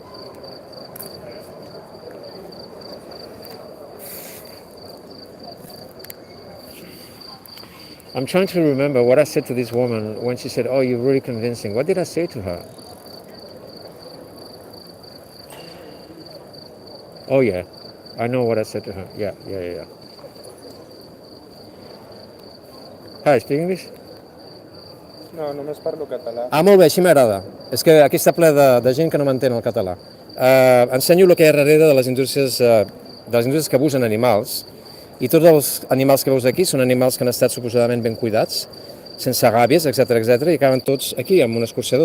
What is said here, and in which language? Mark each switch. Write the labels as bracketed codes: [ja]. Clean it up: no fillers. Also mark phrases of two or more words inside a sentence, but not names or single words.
[en] I'm trying to remember what I said to this woman when she said, "Oh, you're really convincing." What did I say to her? Oh yeah, I know what I said to her. Yeah. Hi, speak English? [ca] No, només parlo català. Ah, molt bé, així m'agrada. És que aquí està ple de gent que no m'entén el català. Ensenyo el que hi ha darrere de les indústries que abusen animals, i tots els animals que veus aquí són animals que han estat suposadament ben cuidats, sense gàbies, etc, i acaben tots aquí, amb un escorxador.